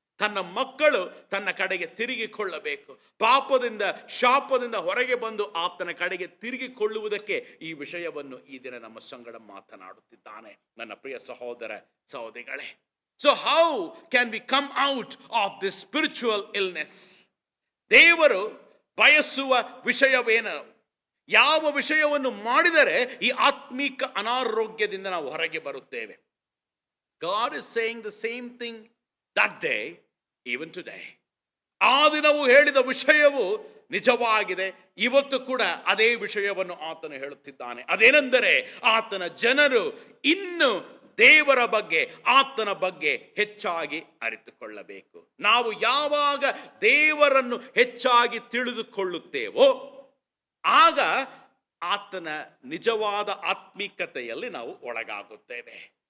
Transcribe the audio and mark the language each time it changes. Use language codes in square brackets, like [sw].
[kn] ತನ್ನ ಮಕ್ಕಳು ತನ್ನ ಕಡೆಗೆ ತಿರುಗಿಕೊಳ್ಳಬೇಕು, ಪಾಪದಿಂದ ಶಾಪದಿಂದ ಹೊರಗೆ ಬಂದು ಆತನ ಕಡೆಗೆ ತಿರುಗಿಕೊಳ್ಳುವುದಕ್ಕೆ ಈ ವಿಷಯವನ್ನು ಈ ದಿನ ನಮ್ಮ ಸಂಗಡ ಮಾತನಾಡುತ್ತಿದ್ದಾನೆ ನನ್ನ ಪ್ರಿಯ ಸಹೋದರ ಸಹೋದರಿಗಳೇ. [en] So how can we come out of this spiritual illness? [kn] ದೇವರು ಬಯಸುವ ವಿಷಯವೇನು? ಯಾವ ವಿಷಯವನ್ನು ಮಾಡಿದರೆ ಈ ಆತ್ಮೀಕ ಅನಾರೋಗ್ಯದಿಂದ ನಾವು ಹೊರಗೆ ಬರುತ್ತೇವೆ? [en] God is saying the same thing that day, even today. [kn] ಆ ದಿನವೂ ಹೇಳಿದ ವಿಷಯವು ನಿಜವಾಗಿದೆ. ಇವತ್ತು ಕೂಡ ಅದೇ ವಿಷಯವನ್ನು ಆತನು ಹೇಳುತ್ತಿದ್ದಾನೆ. ಅದೇನೆಂದರೆ ಆತನ ಜನರು ಇನ್ನು ದೇವರ ಬಗ್ಗೆ, ಆತನ ಬಗ್ಗೆ ಹೆಚ್ಚಾಗಿ ಅರಿತುಕೊಳ್ಳಬೇಕು. ನಾವು ಯಾವಾಗ ದೇವರನ್ನು ಹೆಚ್ಚಾಗಿ ತಿಳಿದುಕೊಳ್ಳುತ್ತೇವೋ ಆಗ ಆತನ ನಿಜವಾದ ಆತ್ಮೀಕತೆಯಲ್ಲಿ ನಾವು ಒಳಗಾಗುತ್ತೇವೆ.